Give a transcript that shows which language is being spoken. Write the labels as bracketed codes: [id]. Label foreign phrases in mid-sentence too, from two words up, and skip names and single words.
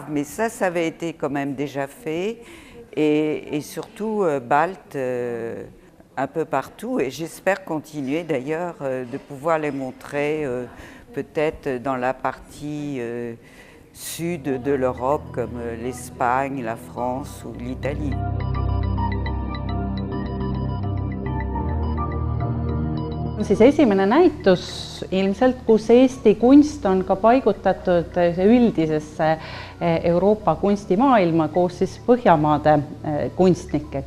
[fr] Mais ça avait été quand même déjà fait, et surtout baltes, un peu partout, et j'espère continuer d'ailleurs de pouvoir les montrer peut-être dans la partie sud de l'Europe, comme l'Espagne, la France ou l'Italie. [et] Siis esimene näitus ilmselt, kus Eesti kunst on ka paigutatud üldisesse Euroopa kunstimaailma koos siis Põhjamaade kunstnikega.